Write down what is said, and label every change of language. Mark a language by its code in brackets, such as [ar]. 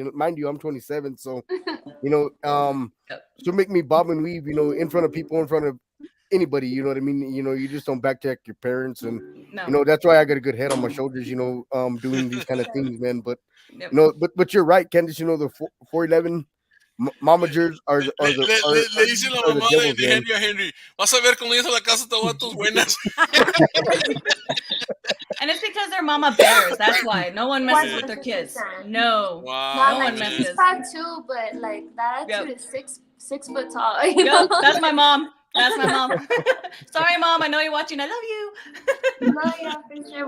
[en] And mind you, I'm 27, so, you know, she'll make me bob and weave, you know, in front of people, in front of anybody, you know what I mean? You know, you just don't backtrack your parents. And, you know, that's why I got a good head on my shoulders, you know, doing these kind of things, man. But, you know, but you're right, Candace, you know, the 4'11", momagers are the [es] le dice la mamá de Henry a Henry, vas a ver cuando llegues a la casa te voy a tus buenas. [en] And it's because they're mama bears. That's why no one messes with their kids. No, no one messes. She's 5'2", but like that attitude is 6 foot tall. You know? That's my mom. That's my mom. Sorry, Mom. I know you're watching. I love you. No, yeah, for sure.